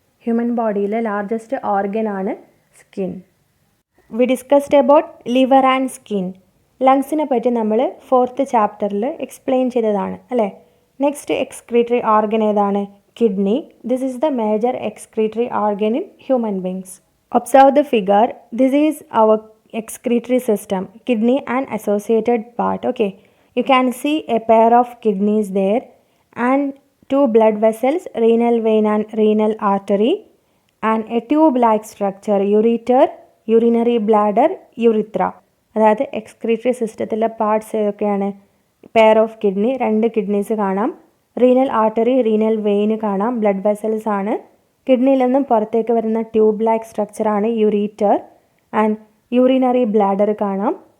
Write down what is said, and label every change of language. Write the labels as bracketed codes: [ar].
[ml] Human ബോഡിയിലെ largest ഓർഗനാണ് skin. [en] We discussed about liver and skin. [ml] ലങ്സിനെ പറ്റി നമ്മൾ 4th ചാപ്റ്ററിൽ explain ചെയ്തതാണ് അല്ലേ. നെക്സ്റ്റ് എക്സ്ക്രീറ്ററി ഓർഗൻ ഏതാണ്? [en] Kidney. This is the major excretory organ in human beings. Observe the figure. This is our excretory system, kidney and associated part. Okay, you can see a pair of kidneys there and 2 blood vessels, renal vein and renal artery, and a tube-like structure, ureter, urinary bladder, urethra. [ml] അതായത് excretory സിസ്റ്റത്തിലെ parts ഏതൊക്കെയാണ്? Pair of kidney, 2 kidneys കാണാം, renal artery, renal vein കാണാം, blood vessels ആണ്. കിഡ്നിയിൽ നിന്നും പുറത്തേക്ക് വരുന്ന tube like സ്ട്രക്ചറാണ് ureter and urinary bladder കാണാം.